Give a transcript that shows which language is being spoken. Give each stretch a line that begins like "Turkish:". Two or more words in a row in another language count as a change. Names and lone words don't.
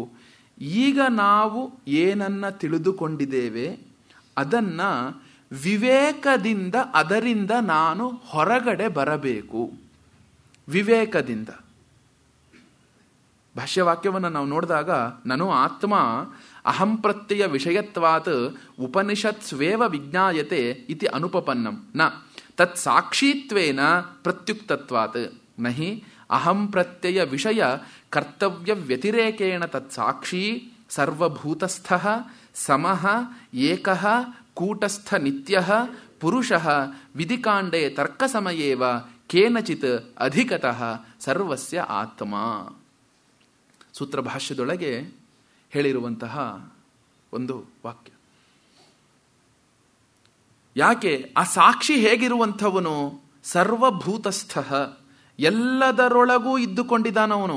Kannada: ಈಗ ನಾವು ಏನನ್ನ ತಿಳಿದುಕೊಂಡಿದ್ದೇವೆ ಅದನ್ನ ವಿವೇಕದಿಂದ, ಅದರಿಂದ ನಾನು ಹೊರಗಡೆ ಬರಬೇಕು. ವಿವೇಕದಿಂದ. ಭಾಷ್ಯವಾಕ್ಯವನ್ನು ನಾವು ನೋಡಿದಾಗ
Sanskrit: ನನು ಆತ್ಮ ಅಹಂ ಪ್ರತ್ಯಯ ವಿಷಯತ್ವಾತ್ ಉಪನಿಷತ್ ಸ್ವೇವ ವಿಜ್ಞಾಯತೆ ಇತಿ ಅನುಪಪನ್ನಂ ನ ತತ್ ಸಾಕ್ಷಿತ್ವೇನ ಪ್ರತ್ಯುಕ್ತತ್ವಾತ್ ನಹಿ ಅಹಂ ಪ್ರತ್ಯಯ ವಿಷಯ ಕರ್ತವ್ಯ ವ್ಯತಿರೇಕೇಣ ತತ್ ಸಾಕ್ಷಿ ಸರ್ವಭೂತಸ್ಥಃ ಸಮಃ ಏಕಃ ಕೂಟಸ್ಥ ನಿತ್ಯಃ ಪುರುಷಃ ವಿಧಿಕಾಂಡೇ ತರ್ಕಸಮಯೇವ ಕೇನಚಿತ್ ಅಧಿಕತಃ ಸರ್ವಸ್ಯ ಆತ್ಮ.
Kannada: ಸೂತ್ರ ಭಾಷ್ಯದೊಳಗೆ ಹೇಳಿರುವಂತಹ ಒಂದು ವಾಕ್ಯ. ಯಾಕೆ? ಆ ಸಾಕ್ಷಿ ಹೇಗಿರುವಂಥವನು? ಸರ್ವಭೂತಸ್ಥ, ಎಲ್ಲದರೊಳಗೂ ಇದ್ದುಕೊಂಡಿದ್ದಾನವನು.